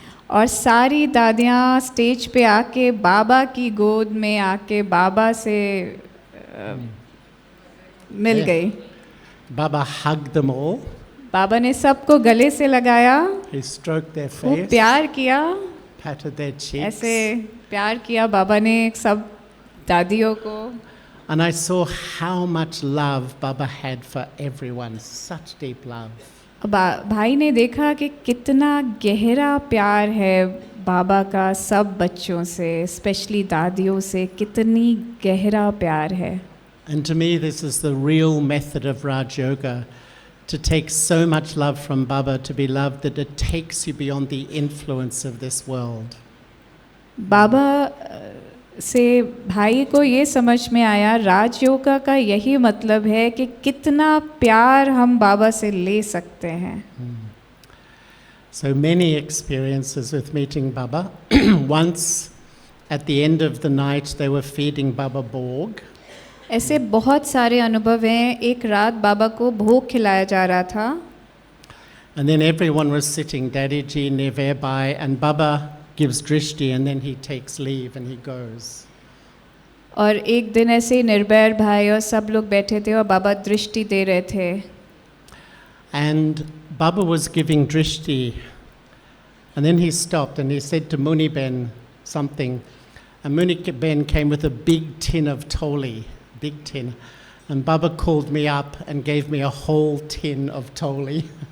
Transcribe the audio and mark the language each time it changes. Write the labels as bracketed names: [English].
[Hindi] और सारी दादियाँ स्टेज पे आके बाबा की गोद में आके बाबा से मिल गई। [English] Baba hugged them all. [Hindi] बाबा ने सबको गले से लगाया, [English] He stroked their [Hindi] खूब [English] face, [Hindi] प्यार किया, [English] patted their cheeks. [Hindi] ऐसे प्यार किया बाबा ने सब दादियों को। [English] And I saw how much love Baba had for everyone, such deep love. [Hindi] भाई ने देखा कि कितना गहरा प्यार है बाबा का सब बच्चों से, स्पेशली दादियों से कितनी गहरा प्यार है। [English] And to me, this is the real method of Raj Yoga, to take so much love from Baba, to be loved that it takes you beyond the influence of this world. [Hindi] बाबा से भाई को ये समझ में आया राज योगा का यही मतलब है कि कितना प्यार हम बाबा से ले सकते हैं। [English] So many experiences with meeting Baba. Once at the end of the night they were feeding Baba Borg. [Hindi] ऐसे बहुत सारे अनुभव हैं। एक रात बाबा को भोग खिलाया जा रहा था [English] And then everyone was sitting, Daddy Ji, Neve Bai, and Baba gives drishti and then he takes leave and he goes. [Hindi] और एक दिन ऐसे ही निर्भय भाई और सब लोग बैठे थे और बाबा दृष्टि दे रहे थे। [English] And Baba was giving drishti and then he stopped and he said to Muni Ben something. And Muni Ben came with a big tin of toli, big tin. And Baba called me up and gave me a whole tin of toli.